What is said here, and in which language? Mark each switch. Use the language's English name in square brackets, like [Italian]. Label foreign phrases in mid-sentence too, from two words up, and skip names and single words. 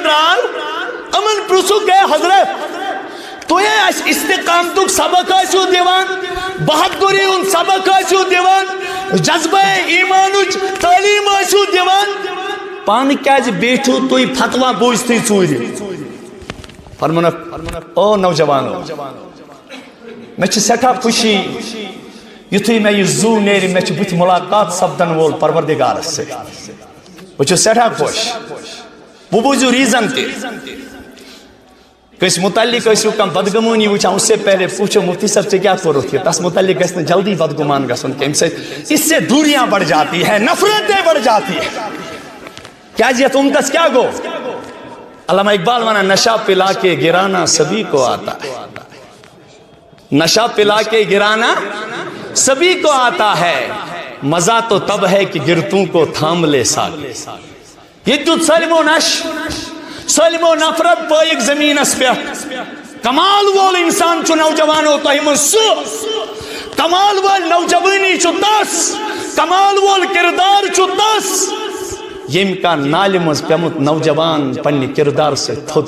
[Kashmiri] درٛاو یِمن پرٛژھُکھ ہے حضرت تُہۍ اَسہِ استقامتُک سبق ٲسِو دِوان بہادُری ہُنٛد سبق ٲسِو دِوان جذبہ ایٖمانٕچ تعلیٖم ٲسِو دِوان پانہٕ کیازِ بیٹھِو تُہۍ فتوا بوٗزتھٕے ژوٗرِ فرمونکھ او نوجوانو مےٚ چھِ سٮ۪ٹھاہ خوشی یُتھُے مےٚ یہِ زوٗ نیرِ مےٚ چھِ بٕتھِ مُلاقات سپدن وول پروردگارس سۭتۍ بہٕ چھُس سٮ۪ٹھاہ خۄش وۄنۍ بوٗزِو ریٖزن تہِ کٲنٛسہِ متعلق ٲسِو کانٛہہ بدگمٲنی وٕچھان [Urdu] اس سے پہلے پوچھو مفتی صاحب [Kashmiri] ژےٚ کیٛاہ کوٚرُتھ یہِ تس متعلق گژھِ نہٕ جلدی بدگمان گژھُن کینٛہہ اَمہِ سۭتۍ [Urdu] اس سے دوریاں بڑھ جاتی ہے نفرتیں بڑھ جاتی ہے [Kashmiri] کیٛازِ یتھ اُمتس کیٛاہ گوٚو علامہ اقبال ونان [Urdu] نشہ پلا کے گرانا سبھی کو آتا ہے نشہ پلا کے گرانا سبھی کو آتا ہے مزہ تو تب ہے کہ گرتوں کو تھام لے ساکے [Kashmiri] یہ دیُت سٲلمو نش سٲلمو نفرت پٲیِکھ زمیٖنس پٮ۪ٹھ کمال وول انسان چھُ نوجوانو تۄہہِ منٛز سُہ کمال وول نوجوانی چھُ تس کمال وول کردار چھُ تس ییٚمۍ کانٛہہ نالہِ منٛز پیوٚمُت نوجوان پننہِ کردار سۭتۍ